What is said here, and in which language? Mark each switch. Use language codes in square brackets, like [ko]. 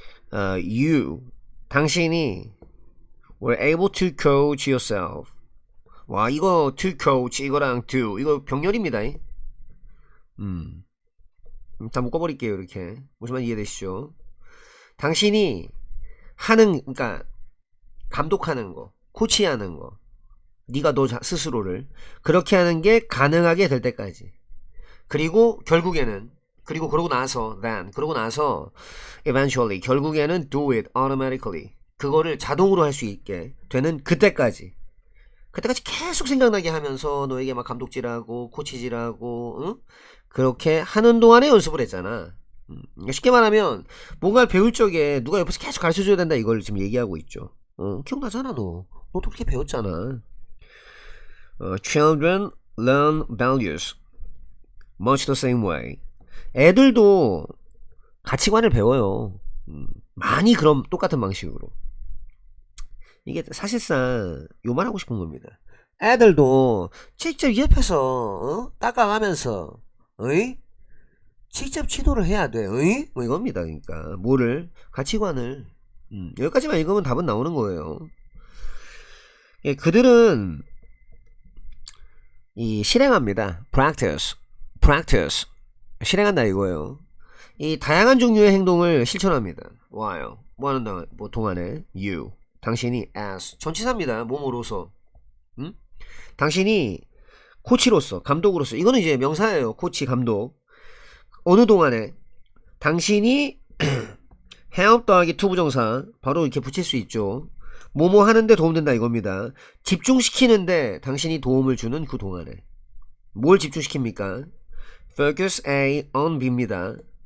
[en] You [ko] 당신이 [en] were able to coach yourself. [ko] 와 이거 [en] to coach [ko] 이거랑 do 이거 병렬입니다. 다 묶어버릴게요. 이렇게 무슨 말인지 이해되시죠? 당신이 하는, 그러니까 감독하는 거, 코치하는 거, 네가 너 스스로를 그렇게 하는 게 가능하게 될 때까지. 그리고 결국에는 그리고 그러고 나서 그러고 나서 eventually 결국에는 [en] do it automatically [ko] 그거를 자동으로 할 수 있게 되는 그때까지 계속 생각나게 하면서 너에게 막 감독질하고 코치질하고 응? 그렇게 하는 동안에 연습을 했잖아. 쉽게 말하면 뭔가를 배울 적에 누가 옆에서 계속 가르쳐줘야 된다 이걸 지금 얘기하고 있죠. 기억나잖아 너. 너도 그렇게 배웠잖아. [en] Children learn values much the same way. [ko] 애들도 가치관을 배워요. 많이 그럼 똑같은 방식으로. 이게 사실상 요 말하고 싶은 겁니다. 애들도 직접 옆에서 따라가면서 어이? 직접 지도를 해야 돼. 어이? 뭐 이겁니다. 그러니까 뭐를 가치관을 여기까지만 읽으면 답은 나오는 거예요. 예, 그들은 이 실행합니다. practice 실행한다 이거예요. 이 다양한 종류의 행동을 실천합니다. 와요. 뭐 하는 동안에 [en] you [ko] 당신이 as 전치사입니다. 몸으로서 당신이 코치로서 감독으로서 이거는 이제 명사예요. 코치 감독 어느 동안에 당신이 help 더하기 to 부정사 바로 이렇게 붙일 수 있죠. 뭐뭐 하는데 도움된다 이겁니다. 집중시키는데 당신이 도움을 주는 그 동안에 뭘 집중시킵니까? [en] focus A on B입니다.